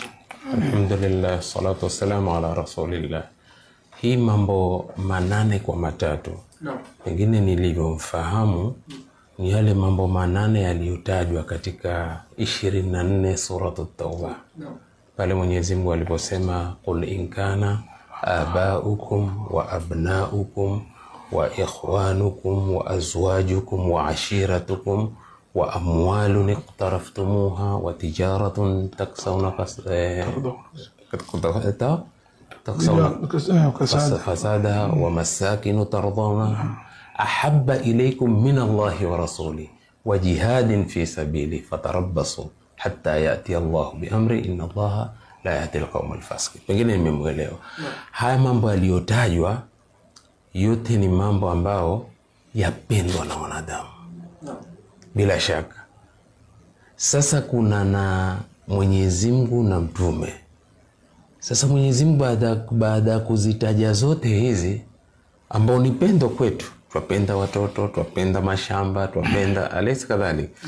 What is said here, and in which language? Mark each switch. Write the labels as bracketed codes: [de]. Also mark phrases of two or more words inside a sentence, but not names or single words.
[ar] الحمد لله، الصلاة والسلام على رسول الله. [sw] Hii mambo 8 kwa matatu. Pengine nilivyomfahamu ni yale mambo 8 yaliyotajwa katika 24 suratu Tauba. Pale Mwenyezi Mungu aliposema [ar] قل إن كان آباؤكم وأبناؤكم وإخوانكم وأزواجكم وعشيرتكم وأموال اقترفتموها وتجارة تخشون كسادها ومساكن ترضونها أحب إليكم من الله ورسوله وجهاد في سبيله فتربصوا حتى يأتي الله بأمره إن الله لا يهدي القوم الفاسقين. [sw] Pengine nimemwelewa. Haya mambo yaliyotajwa yote ni mambo ambao yapendwa na wanadamu. Bila shaka. Sasa kuna na Mwenyezi Mungu na mtume. Sasa Mwenyezi Mungu baada kuzitaja zote hizi ambao ni pendo kwetu, twapenda watoto, twapenda mashamba, twapenda alaysa kadhalika.